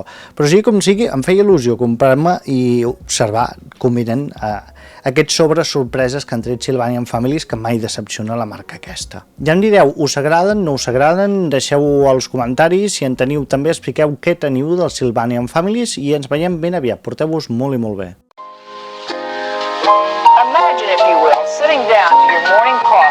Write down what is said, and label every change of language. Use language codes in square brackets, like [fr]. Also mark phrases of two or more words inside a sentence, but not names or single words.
[ca] Però sigui com sigui, em feia il·lusió comprar-me i observar com eren aquests sobres sorpreses que han tret Sylvanian Families, que mai decepciona la marca aquesta. Ja em direu, us agraden, no us agraden? Deixeu-ho als comentaris. Si en teniu, també expliqueu què teniu dels Sylvanian Families, i ens veiem ben aviat. Porteu-vos molt i molt bé. [en] Imagine, if you will, sitting down to your morning coffee.